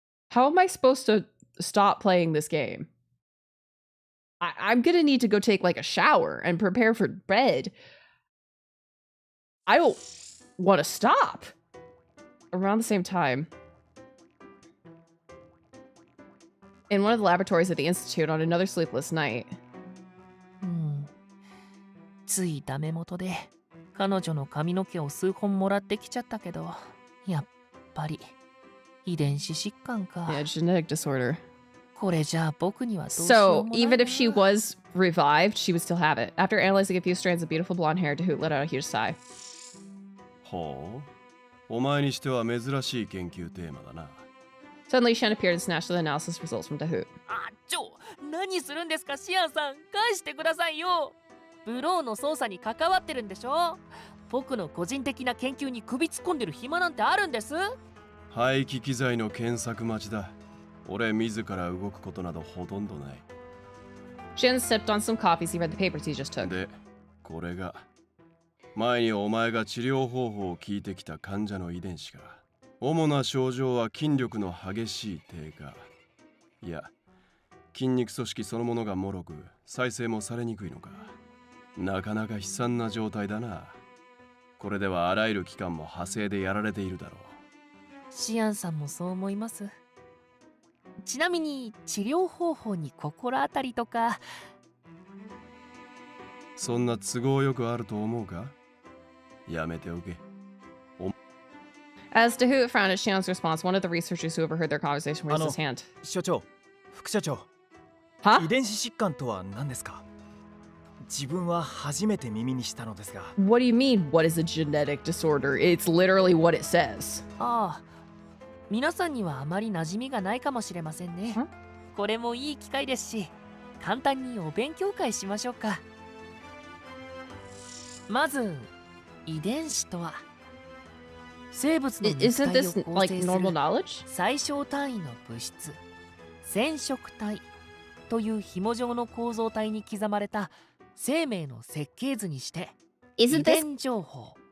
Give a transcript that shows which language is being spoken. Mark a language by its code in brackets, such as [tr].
[en] How am I supposed to stop playing this game? I'm gonna need to go take, like, a shower and prepare for bed. I don't want to stop. Around the same time, in one of the laboratories at the Institute on another sleepless night. [ja] ついダメ元で彼女の髪の毛を数本もらってきちゃったけど、やっぱり遺伝子疾患か。 [en] Yeah, genetic disorder. [ja] これじゃあ僕にはどうしよう [en] So [ja] もないな。 [en] even if she was revived, she would still have it. After analyzing a few strands of beautiful blonde hair, Dahoot let out a huge sigh. [ja] ほう、お前にしては珍しい研究テーマだな。 [en] Suddenly, Shen appeared and snatched the analysis results from Dahoot. [ja] 何するんですか、シアンさん。返してくださいよ。ブローの捜査に関わってるんでしょ。僕の個人的な研究に首突っ込んでる暇なんてあるんです。廃棄機材の検索待ちだ。俺自ら動くことなどほとんどない。 [en] Shen sipped on some coffee as he read the papers he just took. [ja] で、これが前にお前が治療方法を聞いてきた患者の遺伝子か。主な症状は筋力の激しい低下。いや、筋肉組織そのものが脆く、再生もされにくいのか。なかなか悲惨な状態だな。これではあらゆる器官も派生でやられているだろう。シアンさんもそう思います。ちなみに治療方法に心当たりとか。そんな都合よくあると思うか？やめておけ。 [en] As Dahoot frowned at Shion's response, one of the researchers who overheard their conversation raised his hand. [ja] 所長、副社長。遺伝子疾患とは何ですか？自分は初めて耳にしたのですが。 [en] What do you mean, what is a genetic disorder? It's literally what it says. [ja] ああ、皆さんにはあまり馴染みがないかもしれませんね。これもいい機会ですし、簡単にお勉強会しましょうか。まず、遺伝子とは、生物の肉体を構成する最小単位の物質、染色体という紐状の構造体に刻まれた生命の設計図にして、遺伝情報。